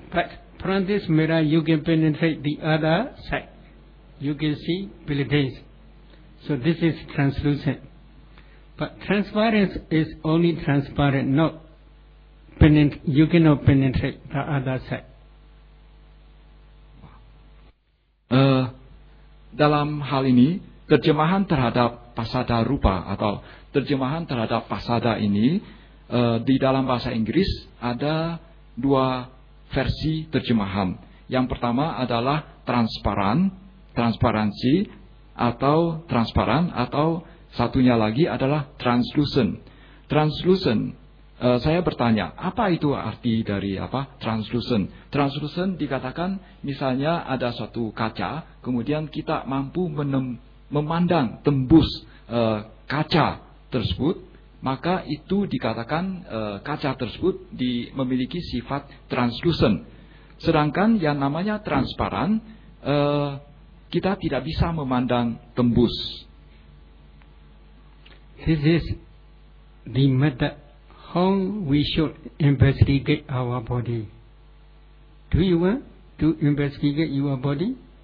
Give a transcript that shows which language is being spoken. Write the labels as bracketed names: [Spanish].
[English] But from this mirror, you can penetrate the other side. You can see buildings. So this is translucent. But transparency is only transparent, not penetrate. You cannot penetrate the other side. [Indonesian] Dalam hal ini, terjemahan terhadap pasada rupa atau terjemahan terhadap pasada ini, di dalam bahasa Inggris ada dua versi terjemahan. Yang pertama adalah transparan, transparansi, atau transparan, atau satunya lagi adalah translucent. Translucent, saya bertanya, apa itu arti dari apa translucent? Translucent dikatakan misalnya ada suatu kaca, kemudian kita mampu memandang, tembus kaca tersebut, maka itu dikatakan kaca tersebut memiliki sifat translucent. Sedangkan yang namanya transparan, kita tidak bisa memandang tembus. [English] This is the method how we should investigate our body. Do you want to investigate your body?